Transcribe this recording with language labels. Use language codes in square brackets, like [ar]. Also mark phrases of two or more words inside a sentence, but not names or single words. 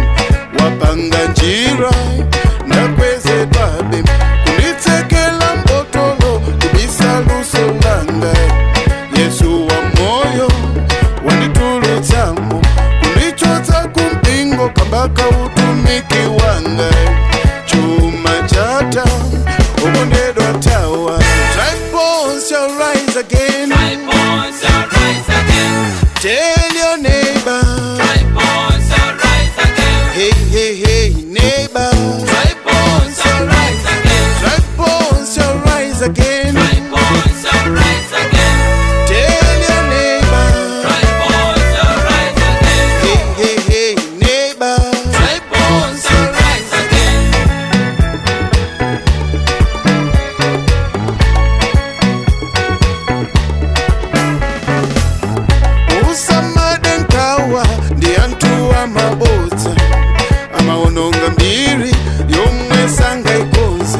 [ny] Wapanga njira nakweze babe, kunditsekela mbotolo kubisa luso langa. Yesu wa moyo wanditulutsamo, kundichotsa kumpingo kambaka utumiki wanga. Chuma chata ukondedwa tawa. [en] Dry bones shall rise again. Dry bones shall rise again. Tell your neighbor. Dry bones shall rise again. Hey, hey, hey, neighbor. Dry bones shall rise again. Dry bones shall rise again. Dry bones shall rise again. Tell your neighbor. Dry bones shall rise again. Hey, hey, hey, neighbor. Dry bones shall rise again. [ny] Usamadenkawa ndi antu amabodza, amaononga mbiri yomwe sangaikonze.